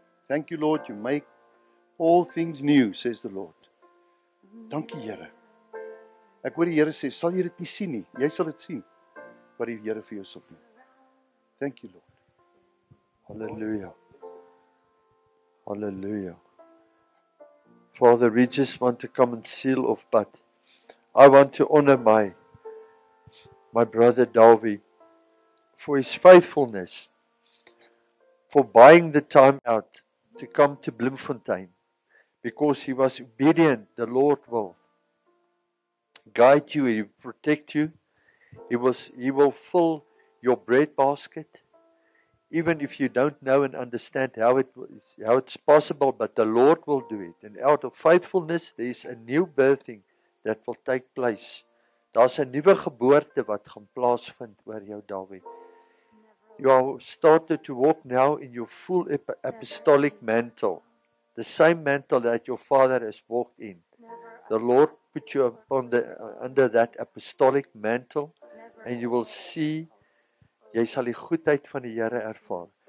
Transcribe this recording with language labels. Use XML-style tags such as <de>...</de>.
<en>Thank you, Lord, you make all things new, says the Lord.</en> <af>Dankie, Here. Ek hoor die Here sê, sal jy dit nie sien nie? Jy sal dit sien, wat die Here vir jou sal doen.</af> <en>Thank you, Lord. Hallelujah. Hallelujah. Father, we just want to come and seal off, but I want to honor my brother Davi for his faithfulness, for buying the time out to come to Bloemfontein, because he was obedient. The Lord will guide you, He will protect you. He will fill your bread basket, even if you don't know and understand how it's possible, but the Lord will do it. And out of faithfulness, there is a new birthing that will take place.</en> <af>Daar's 'n nuwe geboorte wat gaan plaasvind oor jou, Dawie.</af> <en>You are started to walk now in your full apostolic mantle, the same mantle that your father has walked in. The Lord put you upon under that apostolic mantle, and you will see,</en> <af>jy sal die goedheid van die Here ervaar.</af>